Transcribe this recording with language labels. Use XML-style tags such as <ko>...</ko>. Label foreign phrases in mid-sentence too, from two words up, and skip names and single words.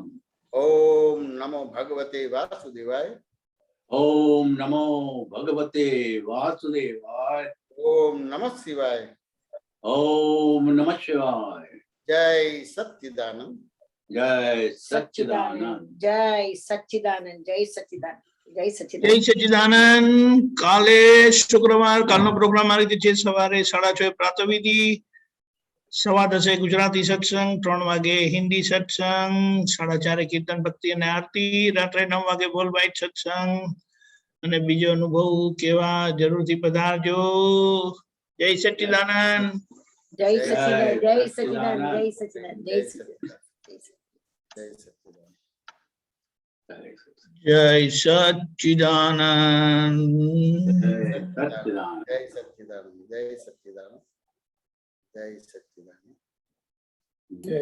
<sa>ओम नमो भगवते वासुदेवाय ओम नमो भगवते वासुदेवाय ओम नमः शिवाय ओम नमः शिवाय</sa> <gu>जय सच्चिदानंद जय सच्चिदानंद જય સચ્ચિદાનંદ જય સચ્ચિદાનંદ જય જય સચ્ચિદાનંદ સચ્ચિદાનંદ કાલે શુક્રવાર કાલનો પ્રોગ્રામ આ રીતે છે સવારે 6:30 પ્રાતઃવિધિ 10:15 ગુજરાતી સત્સંગ 3 વાગે હિન્દી સત્સંગ 4:30 કીર્તન ભક્તિ અને આરતી રાત્રે 9 વાગે બોલ બાઇટ સત્સંગ અને બીજો અનુભવ કેવા જરૂરથી પધારજો જય સચ્ચિદાનંદ જય સચ્ચિદાનંદ જય સચ્ચિદાનંદ જય સચ્ચિદાનંદ જય સચ્ચિદાનંદ જય સચ્ચિદાનંદ जय सच्चिदानंद जय सच्चिदानंद जय सच्चिदानंद જય</gu>